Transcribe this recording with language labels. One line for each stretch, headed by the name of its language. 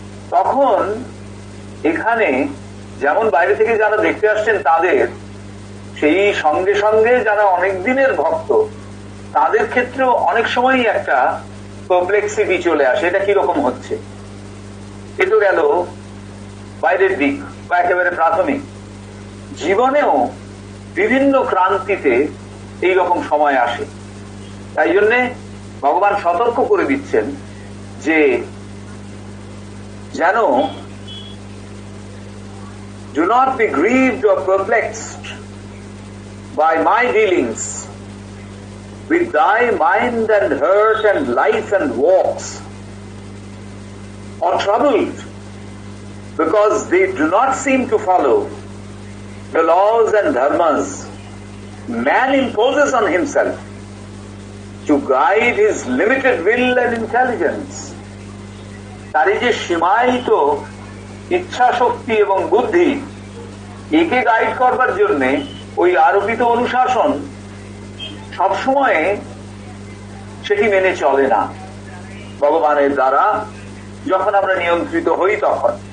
Bangla: তখন এখানে যেমন বাইরে থেকে যারা দেখতে আসছেন তাদের, সেই সঙ্গে সঙ্গে যারা অনেক দিনের ভক্ত, তাদের ক্ষেত্রেও অনেক সময়ই একটা পারপ্লেক্সিটি চলে আসে, এটা কিরকম হচ্ছে। এ তো গেল বাইরের দিক বা একেবারে প্রাথমিক। জীবনেও বিভিন্ন ক্রান্তিতে এইরকম সময় আসে। তাই জন্যে ভগবান সতর্ক করে দিচ্ছেন যে যেন
English: do not be grieved or perplexed by my dealings with thy mind and heart and life and walks, or troubled because they do not seem to follow the laws and dharmas man imposes on himself to guide his limited will and intelligence.
Bangla: তার এই যে সীমায়িত ইচ্ছা শক্তি এবং বুদ্ধি, একে guide করবার জন্য ওই আরোপিত অনুশাসন সবসময় সেটি মেনে চলে না। ভগবানের দ্বারা যখন আমরা নিয়ন্ত্রিত হই তখন।